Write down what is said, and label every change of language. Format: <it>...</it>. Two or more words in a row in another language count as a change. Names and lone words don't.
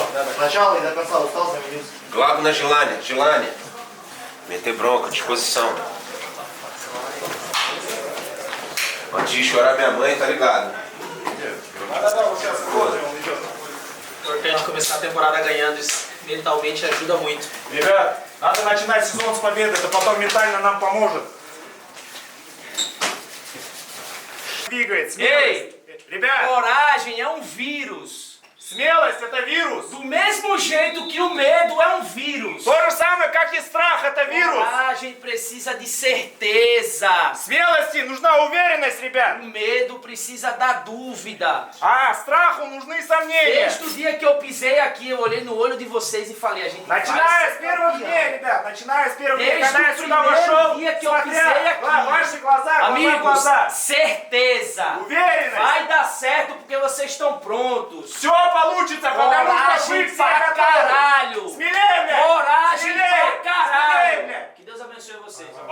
<ru>Сначала и до конца устал, заменился. Главное желание.</ru> <pt>Meter bronca, disposição. Antes de chorar minha mãe, tá ligado? A gente começar a temporada ganhando, isso mentalmente ajuda muito.</pt> <ru>Ребят, надо начинать сезон с победы, это потом ментально нам поможет. Двигает, смелость. Ei! Ребят,</ru> <pt>Coragem é um vírus.</pt> <ru>смелость это вирус.</ru> <pt>Do mesmo jeito que o medo é um vírus.</pt> <ru>То же самое, как и страх, это вирус.</ru> <pt>Coragem precisa de certeza.</pt> <ru>Смелости нужна уверенность, ребят.</ru> <pt>O medo precisa da dúvida.</pt> <ru>А страху нужны сомнения.</ru> <pt>Desde o dia que eu pisei aqui, eu olhei no olho de vocês e falei, a gente vai</pt> <ru>Начиная с</ru> <pt>ser</pt> <ru>первых</ru> <pt>campeão.</pt> <ru>дней, ребят, начиная с первых дней,</ru> <pt>Desde</pt> <ru>когда я</ru> <pt>o</pt> <ru>сюда</ru> <pt>primeiro</pt> <ru>вошел,</ru> <pt>dia que eu</pt> <ru>смотря</ru> <pt>pisei aqui.</pt> <ru>ваши глаза,</ru> <pt>Amigos,</pt> <ru>глаза,</ru> <pt>certeza.</pt> <ru>уверенность.</ru> <pt>Vai dar certo porque vocês estão prontos.</pt> <ru>Все получится, потому что вы</ru> <pt>Coragem</pt> <ru>все</ru> <pt>pra</pt> <ru>готовы.</ru> <pt>caralho.</pt> <ru>Смелее, блядь.</ru> <pt>Coragem</pt> <ru>Смелее.</ru> <pt>pra caralho.</pt> <ru>Смелее, блядь.</ru> <pt>Que Deus abençoe vocês.</pt>